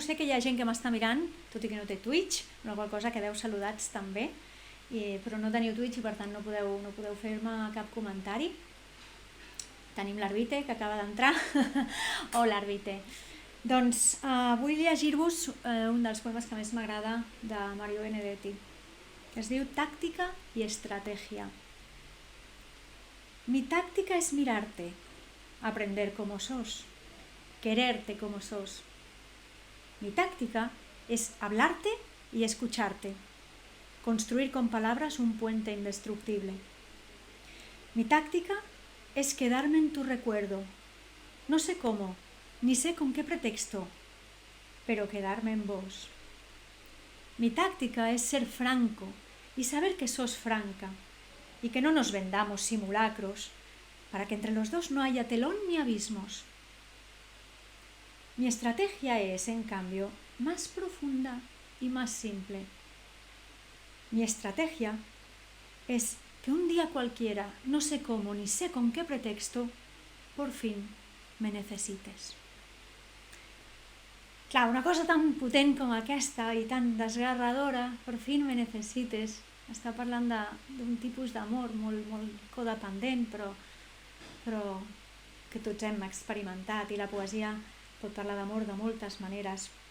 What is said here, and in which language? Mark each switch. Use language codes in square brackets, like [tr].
[ca] Sé que hi ha gent que m'està mirant, tot i que no té Twitch, una qual cosa quedeu saludats també, però no teniu Twitch i per tant no podeu fer-me cap comentari. Tenim l'Arvite, que acaba d'entrar. Hola, Arvite. Doncs vull llegir-vos un dels poemes que més m'agrada de Mario Benedetti. Es diu Táctica y Estrategia. [es] Mi táctica es mirarte, aprender como sos, quererte como sos. Mi táctica es hablarte y escucharte, construir con palabras un puente indestructible. Mi táctica es quedarme en tu recuerdo, no sé cómo, ni sé con qué pretexto, pero quedarme en vos. Mi táctica es ser franco y saber que sos franca y que no nos vendamos simulacros para que entre los dos no haya telón ni abismos. Mi estrategia es, en cambio, más profunda y más simple. Mi estrategia es que un día cualquiera, no sé cómo ni sé con qué pretexto, por fin me necesites. [ca] Clar, una cosa tan potent com aquesta i tan desgarradora, per fi me necessites, està parlant d'un tipus d'amor molt codependent, però que tots hem experimentat, i la poesia pot parlar d'amor de moltes maneres.